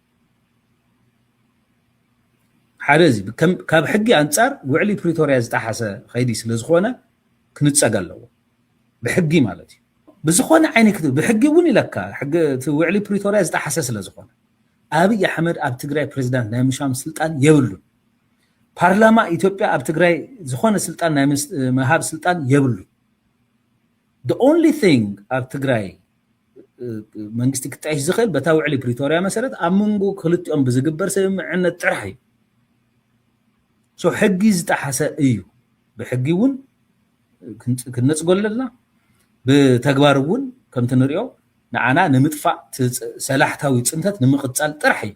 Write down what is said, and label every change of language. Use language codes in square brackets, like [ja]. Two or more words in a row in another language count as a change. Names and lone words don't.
[ti] ሓደ እዚ ካብ ሕጊ ኣንጻር ውዕሊ ፕሪቶርያ ዝጠሓሰ ኸይዲ ስለ ዝኾነ ክንፀግ ኣለዎ ብሕጊ ማለት እዩ ብዝኾነ ዓይነት ብሕጊ እውን ኢለካ ሕጊ ውዕሊ ፕሪቶርያ ዝጠሓሰ ስለ ዝኾነ ኣብይ ኣሕመድ ኣብ ትግራይ ፕሬዝዳንት ናይ ምሻም ስልጣን የብሉን ፓርላማ ኢትዮጵያ ኣብ ትግራይ ዝኾነ ስልጣን ናይ መሃብ ስልጣን የብሉን [en] the only thing [ti] ኣብ ትግራይ መንግስቲ ክጣይሽ ዝኽእል በታ ውዕሊ ፕሪቶርያ መሰረት ኣብ መንጎ ክልቲኦም ብዝግበር ስምምዕነት ጥራሕ እዩ ሶ ሕጊ ዝጠሓሰ እዩ ብሕጊ እውን ክንነፅጎ ኣለና ብተግባር እውን ከምቲ ንሪኦ ንዓና ንምጥፋእ ሰላሕታዊ ፅንተት ንምቕፃል ጥራሕ እዩ